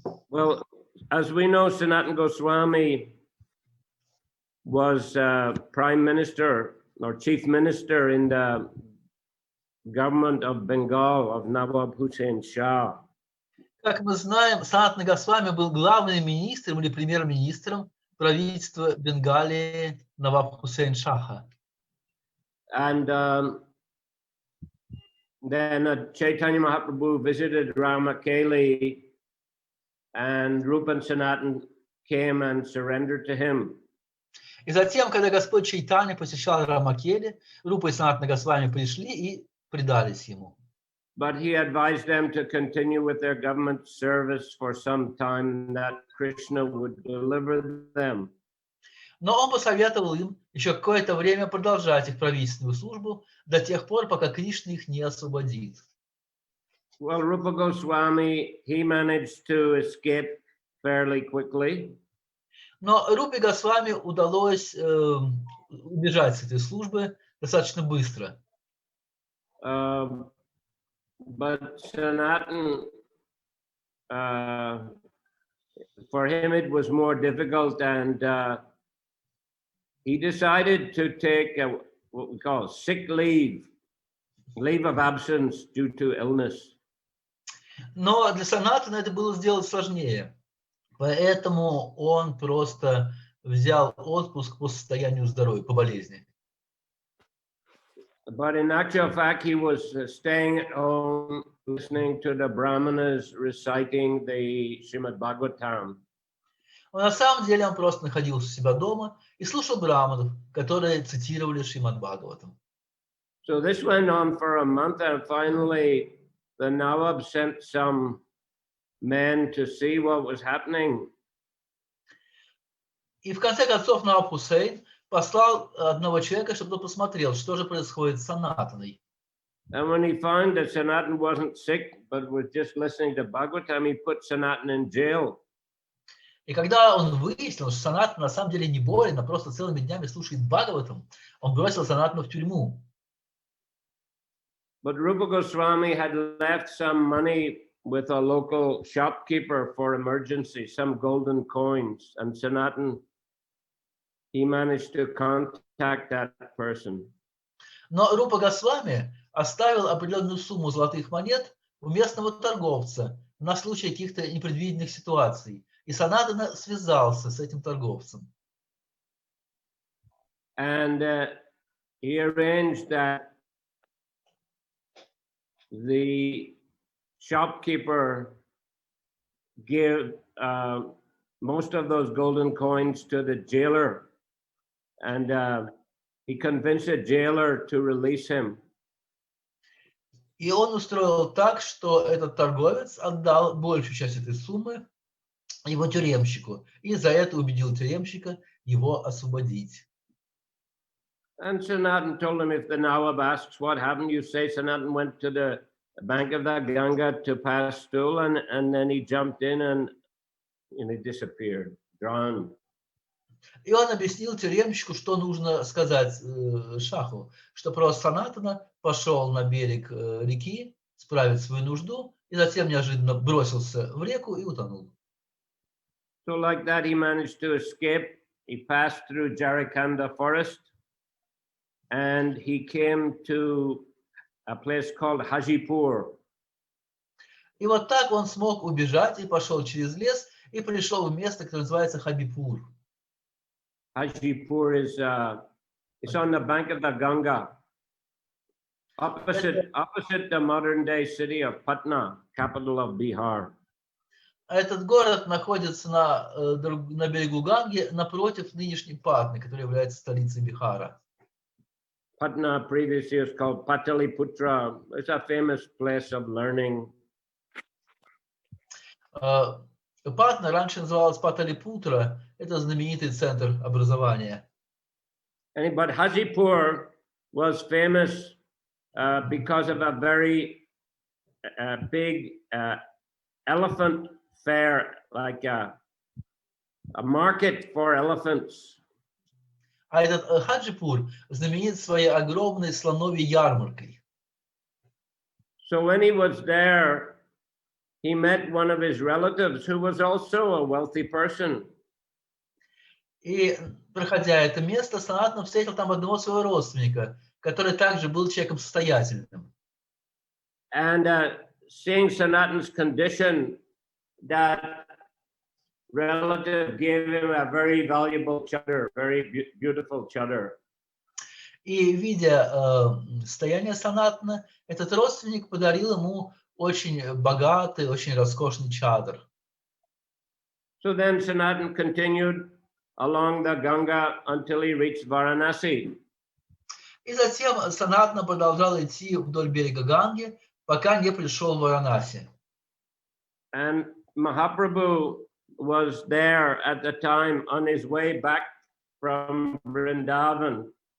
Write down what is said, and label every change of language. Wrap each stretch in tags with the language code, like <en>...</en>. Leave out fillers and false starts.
<en>Well, as we know, Sanatana Goswami was Prime Minister or Chief Minister in the government of Bengal of Nawab Hussain Shah.</en> <ru>Как мы знаем, Санатана Госвами был главным министром или премьер-министром правительства Бенгалии Наваб Хусейн Шаха.</ru> <en>And then Chaitanya Mahaprabhu visited Ramakeli, and Rupa and Sanatan came and surrendered to him.</en> <ru>И затем, когда Господь Чайтанья посещал Рамакели, Рупа и Санатана Госвами пришли и предались ему.</ru> <en>But he advised them to continue with their government service for some time, that Krishna would deliver them.</en> <ru>Но он посоветовал им еще какое-то время продолжать их правительственную службу до тех пор, пока Кришна их не освободит.</ru> <en>Well, Rupa Goswami, he managed to escape fairly quickly.</en> <ru>Но Рупе Госвами удалось убежать с этой службы достаточно быстро.</ru> <en>But Sanatan, for him it was more difficult, and he decided to take what we call sick leave of absence due to illness.</en> <ru>Но для Санатана это было сделать сложнее. Поэтому он просто взял отпуск по состоянию здоровья, по болезни.</ru> <en>But in actual fact, he was staying at home, listening to the Brahmanas reciting the Srimad Bhagavatam.</en> <ru>Но на самом деле он просто находился у себя дома и слушал браманов, которые цитировали Шримад Бхагаватам.</ru> <en>So this went on for a month, and finally the Nawab sent some men to see what was happening.</en> <ru>И в конце концов Наваб Хусейн послал одного человека, чтобы тот посмотрел, что же происходит с Санатаной.</ru> <en>And when he found that Sanatan wasn't sick, but was just listening to Bhagavatam, he put Sanatan in jail.</en> <ru>И когда он выяснил, что Санатан на самом деле не болен, а просто целыми днями слушает Бхагаватам, он бросил Санатану в тюрьму.</ru> <en>But Rupa Goswami had left some money with a local shopkeeper for emergency, some golden coins, and Sanatan, he managed to contact that person.</en> <ru>Но Рупа Госвами оставил определенную сумму золотых монет у местного торговца на случай каких-то непредвиденных ситуаций. И Санатана связался с этим торговцем.</ru> <en>And he arranged that the shopkeeper give most of those golden coins to the jailer, and he convinced the jailer to release him.</en> <ru>И он устроил так, что этот торговец отдал большую часть этой суммы его тюремщику, и за это убедил тюремщика его освободить.</ru> <en>And Sanatan told him, if the Nawab asks what happened, you say Sanatan went to the bank of the Ganga to pass stool, and then he jumped in and he disappeared, drowned.</en> <ru>И он объяснил тюремщику, что нужно сказать Шаху, что просто Санатана пошел на берег реки справить свою нужду, и затем неожиданно бросился в реку и утонул.</ru> <en>So like that, he managed to escape. He passed through Jarikanda forest, and he came to a place called Hajipur.</en> <ru>И вот так он смог убежать и пошел через лес и пришел в место, которое называется Хабипур.</ru> <en>Hajipur is it's on the bank of the Ganga, opposite the modern day city of Patna, capital of Bihar.</en> <ru>Этот город находится на берегу Ганги, напротив нынешней Патны, которая является столицей Бихара.</ru> <en>Patna previously was called Pataliputra. It's a famous place of learning.</en> <ru>Патна раньше называлась Паталипутра, это знаменитый центр образования.</ru> <en>But Hajipur was famous because of a very big elephant fair, like a market for elephants.</en> <ru>А этот Хаджипур знаменит своей огромной слоновьей ярмаркой.</ru> <en>So when he was there, he met one of his relatives who was also a wealthy person.</en> <ru>И, проходя это место, Санатана встретил там одного своего родственника, который также был человеком состоятельным.</ru> <en>And seeing Sanatan's condition, that relative gave him a very valuable chadar, very beautiful chadar.</en> <ru>И, видя состояние Санатана, этот родственник подарил ему очень богатый, очень роскошный чадр.</ru> <en>So then Sanatan continued along the Ganga until he reached Varanasi.</en> <ru>И затем Санатана продолжал идти вдоль берега Ганги, пока не пришел в Варанаси.</ru> <en>And Mahaprabhu was there at the time on his way back from Vrindavan.</en>